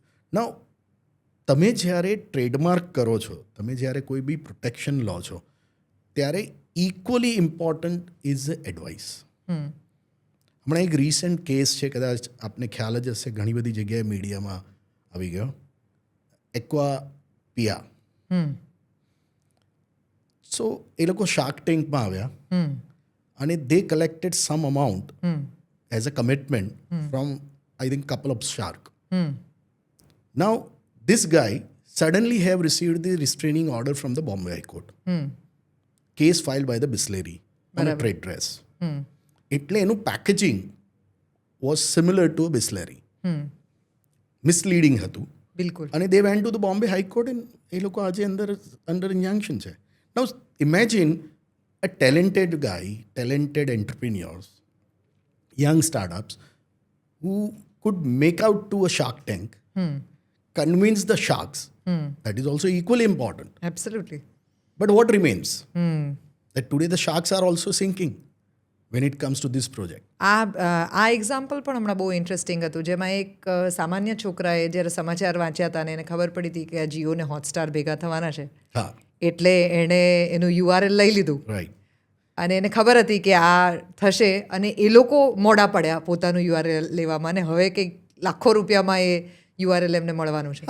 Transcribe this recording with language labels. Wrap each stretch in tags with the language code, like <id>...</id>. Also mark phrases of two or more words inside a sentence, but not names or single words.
<gu>નાઉ તમે જ્યારે ટ્રેડમાર્ક કરો છો, તમે જ્યારે કોઈ બી પ્રોટેક્શન લો છો, ત્યારે</gu> <en>equally important is advice.</en> <gu>હમણાં એક રિસન્ટ કેસ છે, કદાચ આપને ખ્યાલ જ હશે, ઘણી બધી જગ્યાએ મીડિયામાં આવી ગયો, એક્વાપિયા. સો એ લોકો શાર્ક ટેન્કમાં આવ્યા અને</gu> <en>they collected some amount as a commitment from, I think, couple of shark. Now, this guy suddenly have received the restraining order from the Bombay High Court. Case filed by the Bisleri on a trade dress.</en> <gu>એટલે એનું પેકેજિંગ</gu> <en>was similar to a Bisleri.</en> <gu>Misleading હતું. બિલકુલ.</gu> <en>અને they went to the Bombay High Court and</en> <gu>એ લોકો આજે</gu> <en>under injunction છે. Now, imagine a talented guy, talented entrepreneurs, young startups who could make out to a shark tank, convince the sharks. That is also equally important. Absolutely. But what remains? That today the sharks are also sinking when it comes to this project.</en> <gu>આ એક્ઝામ્પલ પણ હમણાં બહુ ઇન્ટરેસ્ટિંગ હતું, જેમાં એક સામાન્ય છોકરાએ જ્યારે સમાચાર વાંચ્યા હતા અને એને ખબર પડી હતી કે આ જીઓ ને હોટસ્ટાર ભેગા થવાના છે, હા, એટલે એણે એનું યુઆરએલ લઈ લીધું, રાઈટ, અને એને ખબર હતી કે આ થશે, અને એ લોકો મોડા પડ્યા પોતાનું યુઆરએલ લેવામાં, અને હવે કંઈક લાખો રૂપિયામાં એ યુઆરએલ એમને મળવાનું છે.</gu>